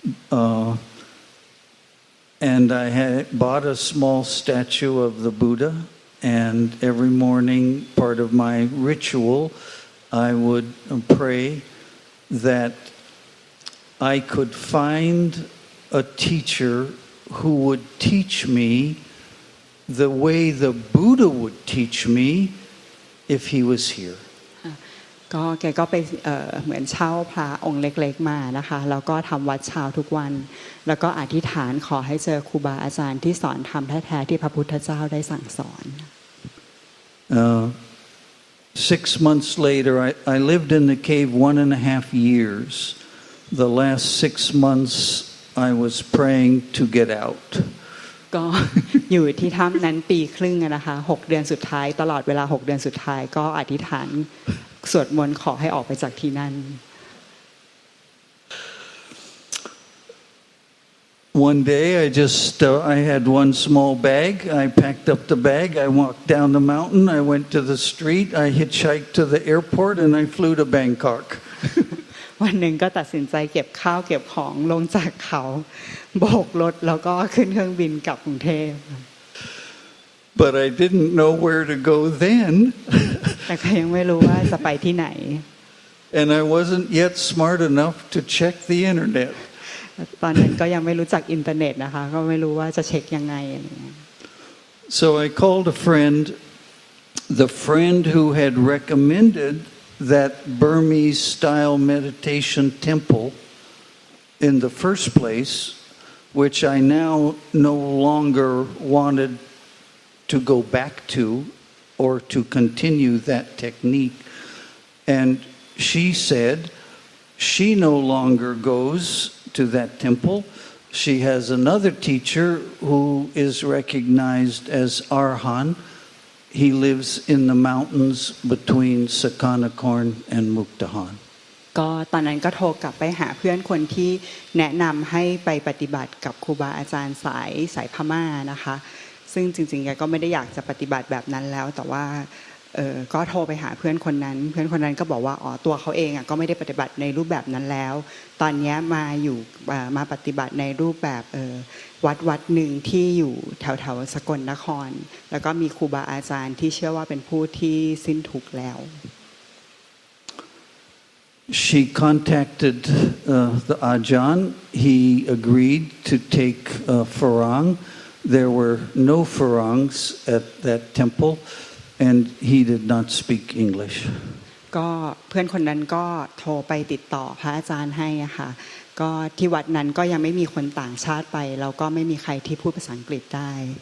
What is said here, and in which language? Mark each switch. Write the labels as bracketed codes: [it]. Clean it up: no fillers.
[en] And I had bought a small statue of the Buddha, and every morning, part of my ritual, I would pray that I could find a teacher who would teach me the way the Buddha would teach me if he was here. [th] ก็แกก็ไปเหมือนเช่าพระองค์เล็กๆมานะคะแล้วก็ทำวัดเช้าทุกวันแล้วก็อธิษฐานขอให้เจอครูบาอาจารย์ที่สอนธรรมแท้ๆที่พระพุทธเจ้าได้สั่งสอน [en] 6 months later, I lived in the cave 1.5 years. The last 6 months, I was praying to get out. [th] ก็อยู่ที่ถ้ำนั้นปีครึ่งนะคะ6 เดือนสุดท้ายตลอดเวลา6 เดือนสุดท้ายก็อธิษฐานสวดมนต์ขอให้ออกไปจากที่นั่น [en] One day, I had one small bag. I packed up the bag. I walked down the mountain. I went to the street. I hitchhiked to the airport, and I flew to Bangkok. [th] วันหนึ่งก็ตัดสินใจเก็บข้าวเก็บของลงจากเขาโบกรถแล้วก็ขึ้นเครื่องบินกลับกรุงเทพ [en] But I didn't know where to go then. [th] แต่ก็ยังไม่รู้ว่าจะไปที่ไหน [en] And I wasn't yet smart enough to check the internet. [th] ตอนนั้นก็ยังไม่รู้จักอินเทอร์เน็ตนะคะก็ไม่รู้ว่าจะเช็คยังไงอะไรเงี้ย [en] So I called a friend, the friend who had recommended that Burmese style meditation temple in the first place, which I now no longer wanted to go back to or to continue that technique. And she said she no longer goes to that temple. She has another teacher who is recognized as Arhan. He lives in the mountains between Sakanakorn and Mukdahan. [th] ก็ตอนนั้นก็โทรกลับไปหาเพื่อนคนที่แนะนำให้ไปปฏิบัติกับครูบาอาจารย์สายพม่านะคะซึ่งจริงๆแกก็ไม่ได้อยากจะปฏิบัติแบบนั้นแล้วแต่ว่าก็โทรไปหาเพื่อนคนนั้นก็บอกว่าอ๋อตัวเขาเองก็ไม่ได้ปฏิบัติในรูปแบบนั้นแล้วตอนนี้มาปฏิบัติในรูปแบบวัดหนึ่งที่อยู่แถวสกลนครแล้วก็มีครูบาอาจารย์ที่เชื่อว่าเป็นผู้ที่สิ้นทุกข์แล้ว [en] She contacted the Ajahn. He agreed to take Farang. There were no Farangs at that temple, and he did not speak English. [th] ก็เพื่อนคนนั้นก็โทรไปติดต่อพระอาจารย์ให้อะค่ะก็ที่วัดนั้นก็ยังไม่มีคนต่างชาติไปแล้วก็ไม่มีใครที่พูดภาษาอังกฤษได้